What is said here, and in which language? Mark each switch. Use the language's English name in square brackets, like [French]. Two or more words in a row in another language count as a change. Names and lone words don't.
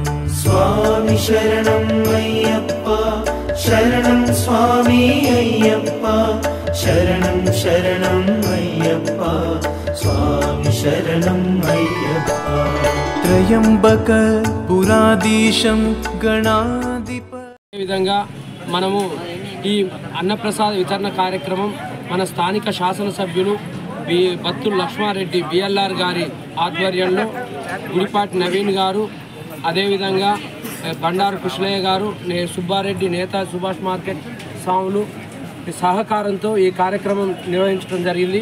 [Sanskrit] स्वामी शरणं अय्यप्पा शरणं स्वामी अय्यप्पा शरणं शरणं अय्यप्पा स्वामी शरणं अय्यप्पा त्र्यम्बक पुराधीशं गणाधिप [Telugu] విధంగా మనము ఈ అన్నప్రసాద వితరణ కార్యక్రమం మన స్థానిక శాసనసభ్యులు బత్తుల లక్ష్మారెడ్డి బిఎల్ఆర్ గారి ఆధ్వర్యంలో గుడిపాటి నవీన్ గారు అదేవిధంగా బండారు కుశలయ్య గారు సుబ్బారెడ్డి నేత సుభాష్ మార్కెట్ స్వాములు సహకారంతో ఈ కార్యక్రమం నిర్వహించడం జరిగింది.